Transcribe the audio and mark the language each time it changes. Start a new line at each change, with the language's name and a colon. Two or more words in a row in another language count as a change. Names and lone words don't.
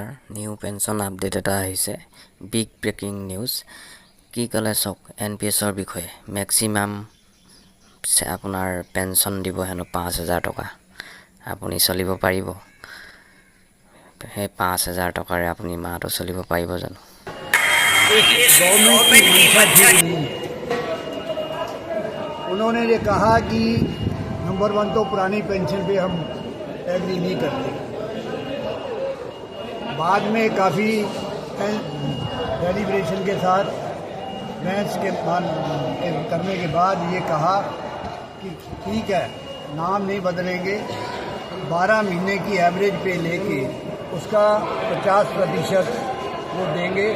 English: new pension update
Assamese: এটা আহিছে,
English: big breaking news.
Assamese: কি ক'লে চাওক, NPS-ৰ বিষয়ে মেক্সিমাম আপোনাৰ পেনশন দিব হেনো 5,000 টকা। আপুনি চলিব পাৰিব? সেই 5,000 টকাৰে আপুনি মাহটো চলিব পাৰিব জানো?
Hindi: उन्होंने ये कहा कि नंबर 1 तो पुरानी पेंशन पे हम एग्री नहीं करते। बाद में काफ़ी डेलिब्रेशन के साथ बहस के करने के बाद ये कहा कि ठीक है, नाम नहीं बदलेंगे, 12 महीने की
English: average pay
Hindi: लेके उसका 50% वो देंगे।